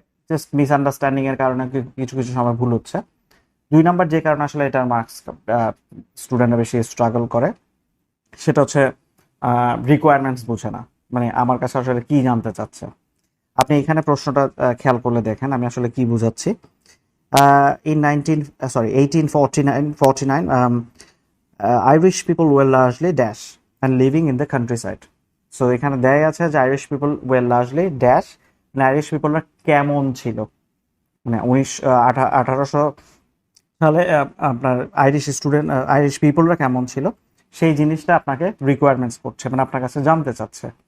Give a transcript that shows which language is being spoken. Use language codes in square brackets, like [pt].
[bn] Just misunderstanding এর কারণে কিছু কিছু সময় ভুল হচ্ছে। 2 নাম্বার যে কারণে আসলে এটার মার্কস স্টুডেন্টরা বেশি স্ট্রাগল করে, সেটা হচ্ছে রিকোয়ারমেন্টস বুঝে না। মানে আমার কাছে আসলে কি জানতে চাচ্ছে। আপনি এখানে প্রশ্নটা খেয়াল করলে দেখেন আমি আসলে কি বুঝাচ্ছি। [en] In 1849, Irish people were largely dash and living in the countryside. [bn] So এখানে দেয় আছে যে Irish people were largely dash, মানে আইরিশ পিপলরা কেমন ছিল, মানে 1800 সালে আপনার আইরিশ পিপলরা কেমন ছিল সেই জিনিসটা আপনাকে রিকোয়ারমেন্টস করছে, মানে আপনার কাছে জানতে চাচ্ছে।